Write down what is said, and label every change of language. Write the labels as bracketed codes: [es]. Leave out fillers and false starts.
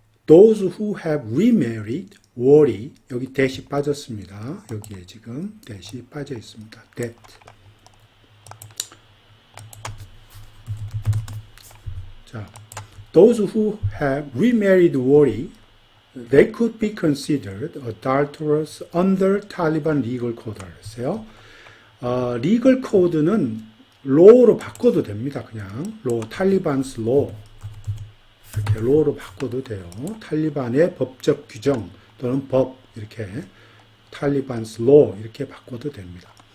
[en] those who have remarried worry. [ko] 여기 that이 빠졌습니다. 여기에 지금 that이 빠져 있습니다. [en] that. 자, those who have remarried worry they could be considered adulterous under Taliban legal code라고 [ko] 했어요. legal code는 law로 바꿔도 됩니다. 그냥 law, 탈리반's law 이렇게 law로 바꿔도 돼요. 탈리반의 법적 규정 또는 법 이렇게 탈리반's law 이렇게 바꿔도 됩니다.